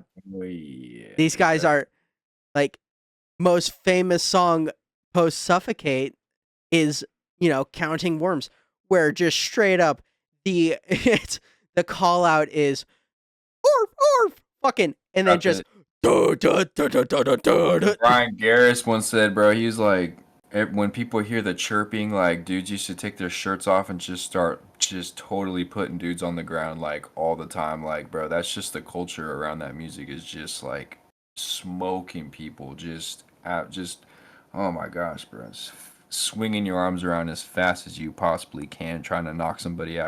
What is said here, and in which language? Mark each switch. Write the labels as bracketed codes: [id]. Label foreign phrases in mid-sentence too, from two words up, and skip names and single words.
[en] Oh, yeah, these dude. guys are like most famous song post Suffocate is, Counting Worms, where just straight up it's the call out is orf orf fucking and then Got just the duh, duh, duh, duh, duh, duh, duh, duh. Brian Garris once said, bro, he was like, when people hear the chirping, like dudes used to take their shirts off and just start just totally putting dudes on the ground like all the time. Like, bro, that's just the culture around that music is just like smoking people, just oh my gosh, bro, swinging your arms around as fast as you possibly can, trying to knock somebody out.